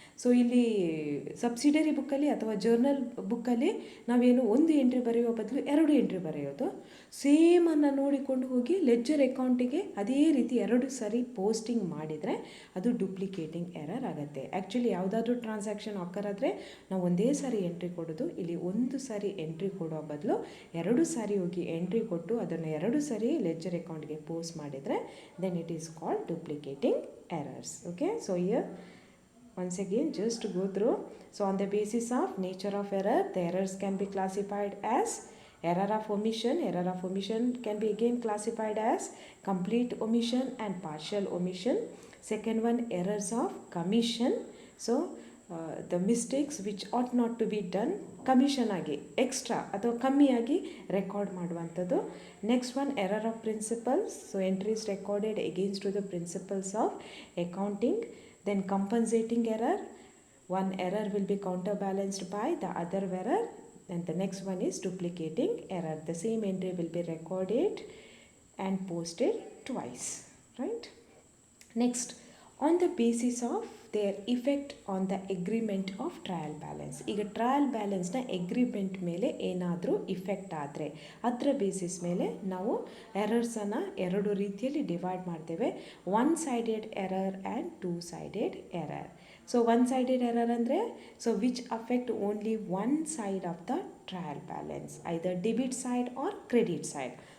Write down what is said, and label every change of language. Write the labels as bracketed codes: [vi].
[kn] So ಇಲ್ಲಿ subsidiary ಬುಕ್ಕಲ್ಲಿ ಅಥವಾ ಜರ್ನಲ್ ಬುಕ್ಕಲ್ಲಿ ನಾವೇನು ಒಂದು ಎಂಟ್ರಿ ಬರೆಯುವ ಬದಲು ಎರಡು ಎಂಟ್ರಿ ಬರೆಯೋದು, ಸೇಮನ್ನು ನೋಡಿಕೊಂಡು ಹೋಗಿ ಲೆಜರ್ ಅಕೌಂಟಿಗೆ ಅದೇ ರೀತಿ ಎರಡು ಸರಿ ಪೋಸ್ಟಿಂಗ್ ಮಾಡಿದರೆ ಅದು ಡುಪ್ಲಿಕೇಟಿಂಗ್ ಎರರ್ ಆಗುತ್ತೆ. ಆ್ಯಕ್ಚುಲಿ ಯಾವುದಾದ್ರೂ ಟ್ರಾನ್ಸಾಕ್ಷನ್ ಆಕರ್ ಆದರೆ ನಾವು ಒಂದೇ ಸಾರಿ ಎಂಟ್ರಿ ಕೊಡೋದು, ಇಲ್ಲಿ ಒಂದು ಸಾರಿ ಎಂಟ್ರಿ ಕೊಡೋ ಬದಲು ಎರಡು ಸಾರಿ ಹೋಗಿ ಎಂಟ್ರಿ ಕೊಟ್ಟು ಅದನ್ನು ಎರಡು ಸಾರಿ ಲೆಜರ್ ಅಕೌಂಟ್ಗೆ ಪೋಸ್ಟ್ ಮಾಡಿದರೆ [en] then it is called duplicating errors. Okay, so here once again just to go through. So on the basis of nature of error, the errors can be classified as error of omission. Error of omission can be again classified as complete omission and partial omission. Second one, errors of commission. So the mistakes which ought not to be done [kn] commission ಆಗಿ extra ಅಥವಾ ಕಮ್ಮಿಯಾಗಿ record ಮಾಡುವಂಥದ್ದು. [en] Next one, error of principles. So entries recorded against to the principles of accounting. Then compensating error. One error will be counter balanced by the other error. And the next one is duplicating error. The same entry will be recorded and posted twice. Right. Next, on the basis of their effect on the agreement of trial balance. [kn] ಈಗ trial ಬ್ಯಾಲೆನ್ಸ್ನ agreement ಮೇಲೆ ಏನಾದರೂ effect ಆದರೆ ಅದರ basis ಮೇಲೆ ನಾವು ಎರರ್ಸನ್ನು ಎರಡು ರೀತಿಯಲ್ಲಿ divide ಮಾಡ್ತೇವೆ. [en] One sided error and two sided error. So one sided error ಅಂದರೆ so which affect only one side of the trial balance, either debit side or credit side.